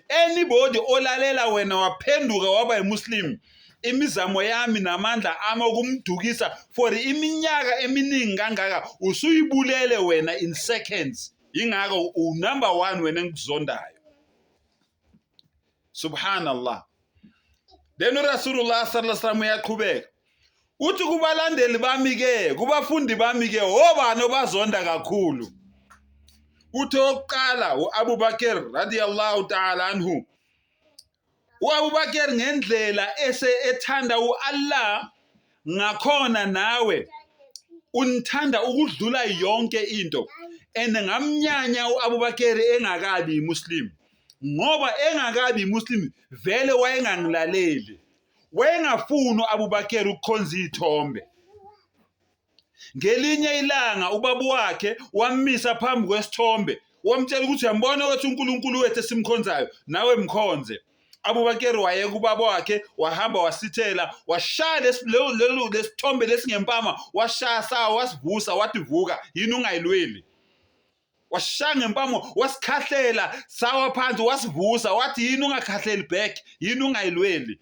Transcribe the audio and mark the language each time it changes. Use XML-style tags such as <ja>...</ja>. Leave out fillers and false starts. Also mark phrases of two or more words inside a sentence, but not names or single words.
<zu>Anybody olalela wena waphenduka waba yimuslim, imizamo yami namandla ami okumdukisa for iminyaka eminingi kangaka usuyibulele wena</zu> <en>in seconds.</en> <zu>Ingakho number 1 wena engizondayo. Subhanallah. Then uRasulullah</zu> <ar>صلى الله عليه وسلم</ar> <zu>uyaqhubeka uthi kubalandeli bami ke, kubafundi bami ke, obani obazonda kakhulu? Uthi oqala uAbu Bakr</zu> <ar>رضي الله تعالى عنه.</ar> <zu>uAbu Bakr ngendlela ethanda uAllah ngakhona nawe unithanda ukudlula yonke into, and ngamnyanya uAbu Bakr engakabi muslim, ngoba engakabi muslim vele wayengangilaleli, wayengafuni uAbu Bakr ukukhonza izithombe. Ngelinye ilanga ubaba wakhe wamisa phambi kwesithombe, wamtshela ukuthi uyambona ukuthi uNkulunkulu wethu esimkhonzayo nawe mkhonze. Abu Bakr waye kubaba wakhe, wahamba wasithela, washaya lesithombe lesingempama, washaya sawa, wasivusa, wathi vuka, yini ungayilweli? Washaya ngempama, wasikhahlela sawa phansi, wasivusa, wathi yini ungakhahleli back, yini ungayilweli?</zu>